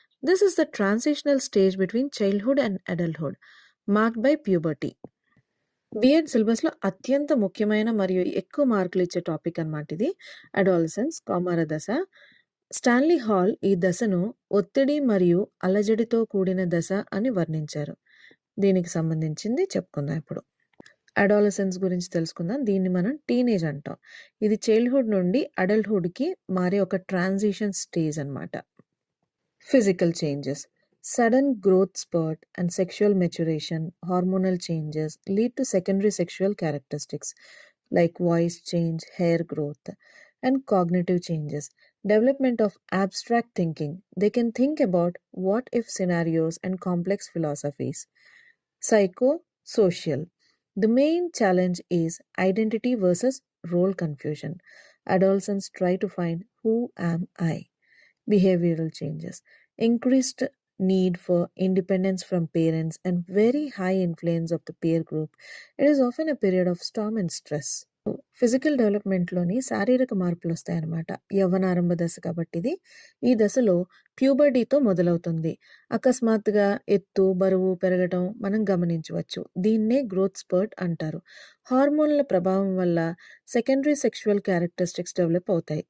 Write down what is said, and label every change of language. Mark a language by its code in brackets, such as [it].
[en] This is the transitional stage between childhood and adulthood, marked by puberty. [te] BEd సిలబస్‌లో అత్యంత ముఖ్యమైన మరియు ఎక్కువ మార్కులు ఇచ్చే టాపిక్ అనమాట ఇది. అడాలసెన్స్, కౌమార దశ. స్టాన్లీ హాల్ ఈ దశను ఒత్తిడి మరియు అలజడితో కూడిన దశ అని వర్ణించారు. దీనికి సంబంధించింది చెప్పుకుందాం ఇప్పుడు. అడాలసెన్స్ గురించి తెలుసుకుందాం. దీన్ని మనం టీనేజ్ అంటాం. ఇది చైల్డ్‌హుడ్ నుండి అడల్ట్‌హుడ్‌కి మారే ఒక ట్రాన్సిషన్ స్టేజ్ అనమాట. [en] Physical changes. Sudden growth spurt and sexual maturation, hormonal changes lead to secondary sexual characteristics like voice change, hair growth, and cognitive changes. Development of abstract thinking. They can think about what if scenarios and complex philosophies. Psychosocial. The main challenge is identity versus role confusion. Adolescents try to find who am I. Behavioral changes. Increased need for independence from parents and very high influence of the peer group. It is often a period of storm and stress. [te] Physical డెవలప్మెంట్‌లోని శారీరక మార్పులు వస్తాయన్నమాట. యవ్వనారంభ దశ కాబట్టి ఇది. ఈ దశలో ప్యూబర్టీతో మొదలవుతుంది. అకస్మాత్తుగా ఎత్తు, బరువు పెరగటం మనం గమనించవచ్చు. దీన్నే గ్రోత్ స్పర్ట్ అంటారు. హార్మోన్ల ప్రభావం వల్ల సెకండరీ సెక్షువల్ క్యారెక్టరిస్టిక్స్ డెవలప్ అవుతాయి.